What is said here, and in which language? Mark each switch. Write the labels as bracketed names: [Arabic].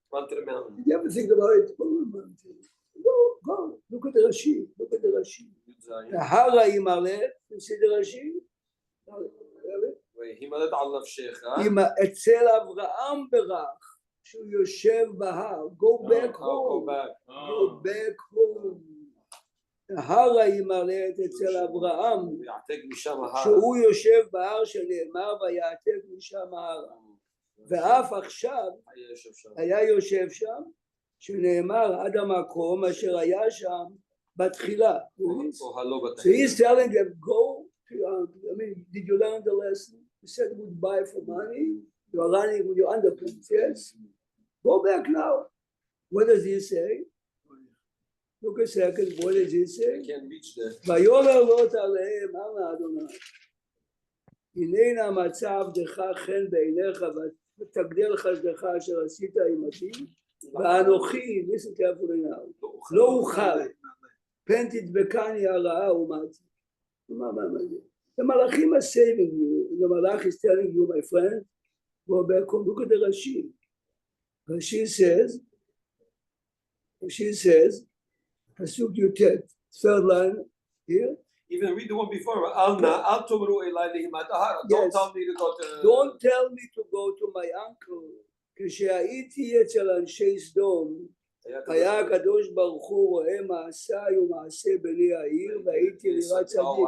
[English] Did you ever think about it? Go, look at the Rashi, [Hebrew] הרה הימלט, [English] you see the Rashi? [Hebrew] הימלט על נפשך. אצל אברהם ברך, שהוא יושב בהר, [English] go back home, go back home. [Hebrew] ההר הימלט אצל אברהם, שהוא יושב בהר שנאמר ויעתק משם ההר. ואף עכשיו היה יושב שם, שנאמר עד המקום אשר היה שם בתחילה. [English] So he's telling them, go to your uncle. I mean, did you learn the lesson? You said goodbye for money. You are running with your underpants, yes? Go back now. What does he say? Look a second, what does he say? [Hebrew] ויאמר לוט עליהם, אמר אדוני, הננה מצא עבדך חן בעיניך ותגדל חסדך אשר עשית עמתי, ואנוכי, [English] listen carefully now, [Hebrew] לא אוכל, פן תדבקני הרעה ומתי. מה זה? [English] The Malachim are saving you. The Malach is telling you, my friend, go back home. Look at the Rashi. Rashi says, Pasuk Yutet, third line here. Even read the one before. Don't tell me to go to. Don't tell me to go to my uncle. [Hebrew] כשהייתי אצל אנשי סדום, היה הקדוש ברוך הוא רואה מעשיי ומעשה בני העיר והייתי ליראת צדיק.